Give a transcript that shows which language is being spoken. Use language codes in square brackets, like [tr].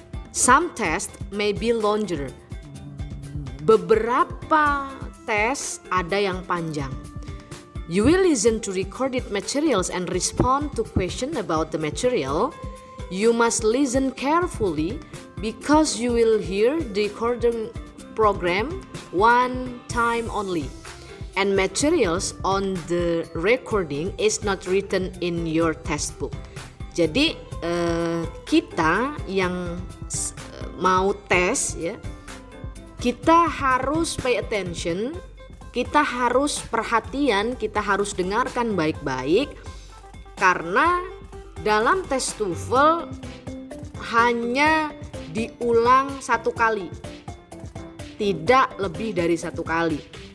[en] Some tests may be longer. [id] Beberapa tes ada yang panjang. [en] You will listen to recorded materials and respond to question about the material. You must listen carefully because you will hear the recording program one time only. And materials on the recording is not written in your textbook. [id] Jadi kita yang mau tes ya, kita harus [en] pay attention, [id] kita harus perhatian, kita harus dengarkan baik-baik karena dalam tes TOEFL hanya diulang 1 kali, tidak lebih dari 1 kali.